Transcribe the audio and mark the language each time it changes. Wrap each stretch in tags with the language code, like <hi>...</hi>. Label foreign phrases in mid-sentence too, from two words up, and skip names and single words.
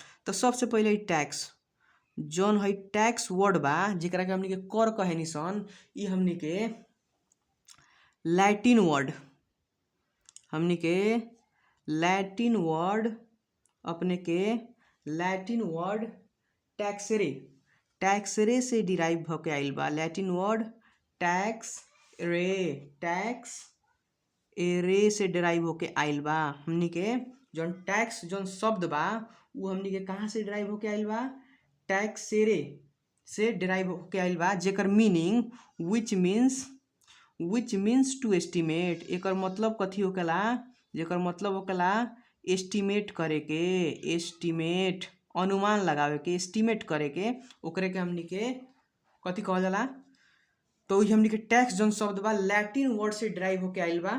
<bho>तो सबसे पहले टैक्स जौन है</bho> <en>tax word</en> <bho>बा, जेकरा के हमनी के कर कहेनी सन, ई हमनी के</bho> <en>Latin word,</en> <bho>हमनी के</bho> <en>Latin word,</en> <bho>अपने के</bho> <en>Latin word</en> <bho>टैक्सरे, टैक्सरे से डिराइव होके आइल बा।</bho> <en>Latin word</en> <bho>टैक्स रे, टैक्स एरे से डिराइव होके आइल बा। हमनी के जौन टैक्स जौन शब्द बा, वो हमनी के कहाँ से डिराइव होके आइल बा, टैक्सेरे से डिराइव होके आइल बा, जेकर मीनिंग</bho> <en>which means to estimate.</en> <bho>एकर मतलब कथी होकेला, जेकर मतलब होकेला एस्टिमेट करे के, एस्टिमेट अनुमान लगावे के, एस्टिमेट करे के, ओकरे के हमनी के कथी कहल जाला। तो हमनी के टैक्स जौन शब्द बा</bho> <en>Latin word</en> <bho>से ड्राइव होके आइल बा।</bho>